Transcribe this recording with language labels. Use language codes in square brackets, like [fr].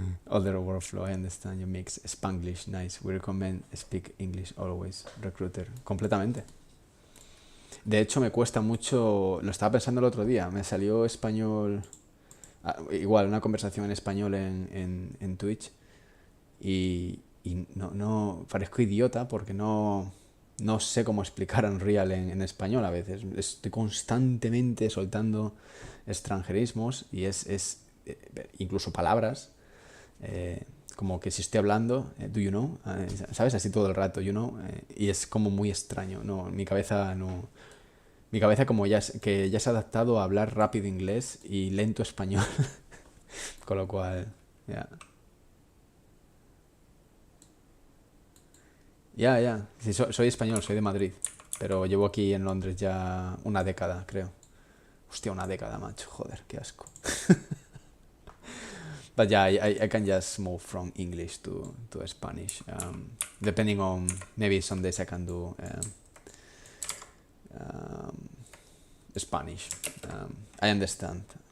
[en] Other workflow, I understand you mix Spanglish, nice. We recommend speak English always, recruiter. [es] Completamente. De hecho, me cuesta mucho, lo estaba pensando el otro día, me salió español, igual, una conversación en español en Twitch y no, parezco idiota porque no sé cómo explicar Unreal en español a veces. Estoy constantemente soltando extranjerismos y incluso palabras. Como que si estoy hablando, [en] do you know, [es] ¿sabes? Así todo el rato, [en] you know, [es] y es como muy extraño, ¿no? Mi cabeza como que ya se ha adaptado a hablar rápido inglés y lento español, con lo cual, ya. Ya. Sí, soy español, soy de Madrid, pero llevo aquí en Londres ya una década, creo. Hostia, una década, macho, joder, qué asco. [en] But yeah, I can just move from English to Spanish, depending on, maybe some days I can do um, Spanish. I understand.